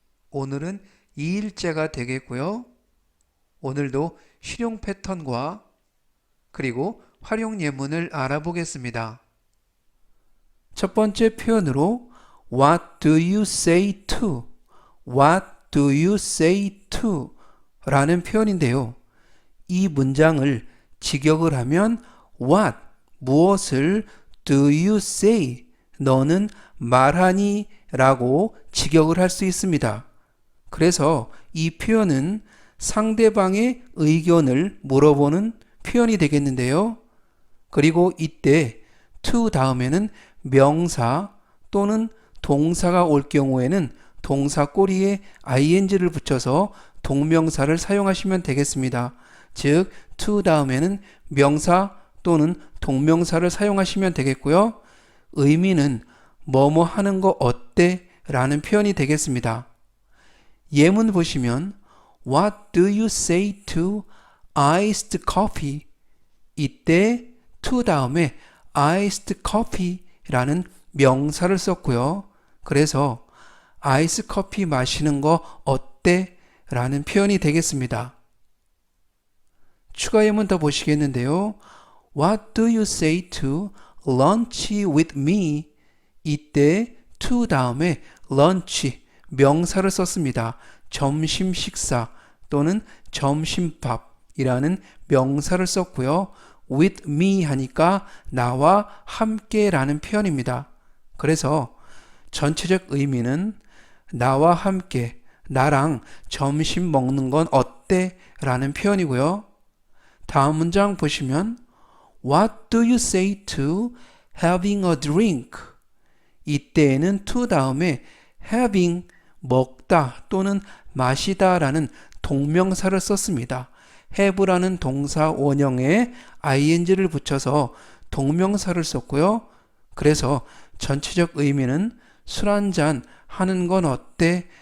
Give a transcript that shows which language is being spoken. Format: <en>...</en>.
<ko>오늘은 2일째가 되겠고요. 오늘도 실용 패턴과 그리고 활용 예문을 알아보겠습니다. 첫 번째 표현으로</ko> <en>What do you say to? What do you say to?</en> <ko>라는 표현인데요. 이 문장을 직역을 하면</ko> <en>What,</en> <ko>무엇을</ko> <en>do you say?</en> <ko>너는 말하니? 라고 직역을 할 수 있습니다. 그래서 이 표현은 상대방의 의견을 물어보는 표현이 되겠는데요. 그리고 이때 to 다음에는 명사 또는 동사가 올 경우에는 동사 꼬리에 ing를 붙여서 동명사를 사용하시면 되겠습니다. 즉, to 다음에는 명사 또는 동명사를 사용하시면 되겠고요. 의미는 뭐뭐 하는 거 어때? 라는 표현이 되겠습니다. 예문 보시면</ko> <en>What do you say to iced coffee?</en> <ko>이때 to 다음에 iced coffee라는 명사를 썼고요. 그래서 아이스 커피 마시는 거 어때? 라는 표현이 되겠습니다. 추가 예문 더 보시겠는데요.</ko> <en>What do you say to lunch with me?</en> <ko>이때 to 다음에 lunch 명사를 썼습니다. 점심 식사 또는 점심밥이라는 명사를 썼고요. with me 하니까 나와 함께라는 표현입니다. 그래서 전체적 의미는 나와 함께, 나랑 점심 먹는 건 어때? 라는 표현이고요. 다음 문장 보시면</ko> <en>What do you say to having a drink?</en> <ko>이때에는 to 다음에 having, 먹다 또는 마시다 라는 동명사를 썼습니다. have라는 동사 원형에 ing를 붙여서 동명사를 썼고요. 그래서 전체적 의미는 술 한잔 하는 건 어때?</ko>